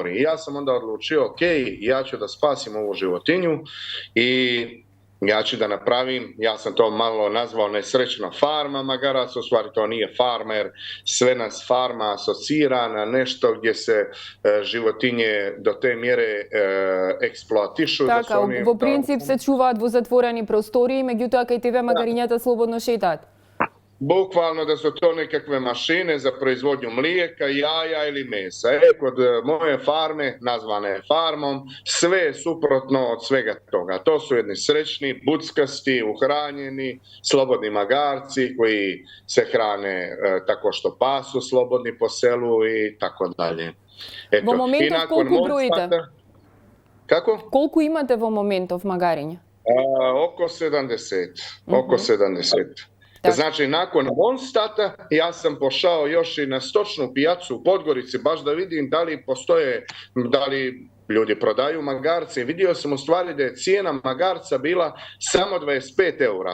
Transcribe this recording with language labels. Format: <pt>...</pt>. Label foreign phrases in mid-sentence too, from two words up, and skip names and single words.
<sr>I ja sam onda odlučio, ok, ja ću da spasim ovu životinju i ja ću da napravim, ja sam to malo nazvao nesrećna farma magaraca, u stvari to nije farma jer sve nas farma asocira na nešto gdje se životinje do te mjere eksploatišu.</sr> <mk>Така, во принцип се чуваат во затворени простории, меѓутоа кај тебе магарињата слободно шетаат.</mk> <sr>Bukvalno da su to nekakve mašine za proizvodnju mlijeka, jaja ili mesa. Kod moje farme, nazvane farmom, sve je suprotno od svega toga. To su jedni srećni, buckasti, uhranjeni, slobodni magarci koji se hrane tako što pasu slobodni po selu i tako dalje.</sr> <mk>Во моментов колку броите?</mk> <sr>Kako?</sr> <mk>Колку имате во моментов магариња?</mk> <sr>Oko 70. Oko 70. Znači, nakon Monstata ja sam pošao još i na stočnu pijacu u Podgorici, baš da vidim da li postoje, da li ljudi prodaju magarce. Vidio sam u stvari da je cijena magarca bila samo 25 eura.</sr>